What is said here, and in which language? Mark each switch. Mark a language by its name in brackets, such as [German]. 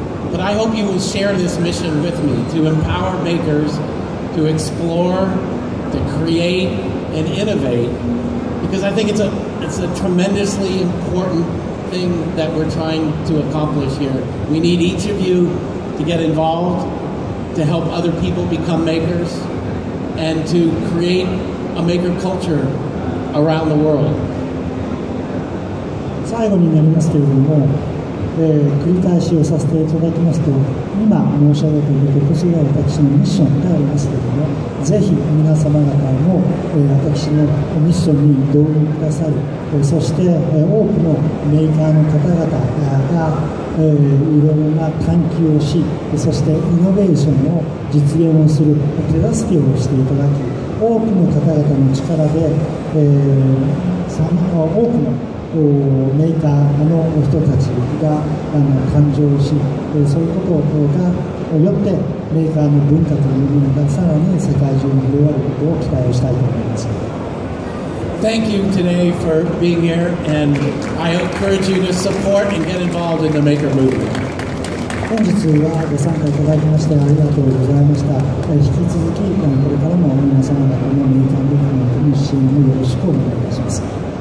[English] But I hope you will share this mission with me to empower makers to explore, to create, and innovate, because I think it's a tremendously important thing that we're trying to accomplish here. We need each of you to get involved, to help other people become makers, and to create a maker culture around the world. [Japanese] 最後になりますけれども、繰り返しをさせていただきますと、今申し上げていることこそが私のミッションでありますけれども、ぜひ皆様方も、私のミッションに同意くださり、そして、多くのメーカーの方々が、いろいろな探求をし、そしてイノベーションを実現をする手助けをしていただき、多くの方々の力で、多くのメーカーの人たちが誕生し、そういうことがよってメーカーの文化というものがさらに世界中に広がることを期待をしたいと思います。 [English] Thank you today for being here, and I encourage you to support and get involved in the maker movement. [Japanese] 本日はご参加いただきましてありがとうございました。引き続きこれからも皆様方のメーカームーブメントの支援をよろしくお願いいたします。